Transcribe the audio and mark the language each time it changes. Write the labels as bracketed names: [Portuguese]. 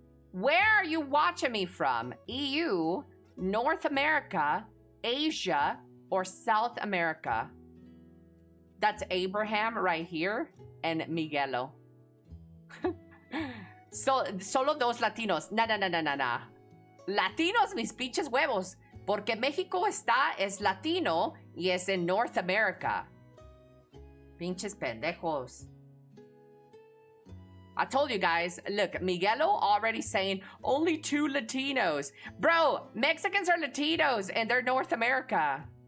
[English] Where are you watching me from? EU, North America, Asia, or South America? That's Abraham right here and Miguelo. [Spanish] Solo dos Latinos. Na. Latinos, mis pinches huevos. Porque México es latino y es en North America. Pinches pendejos. [English] I told you guys, look, Miguelo already saying only 2 Latinos. Bro, Mexicans are Latinos and they're North America.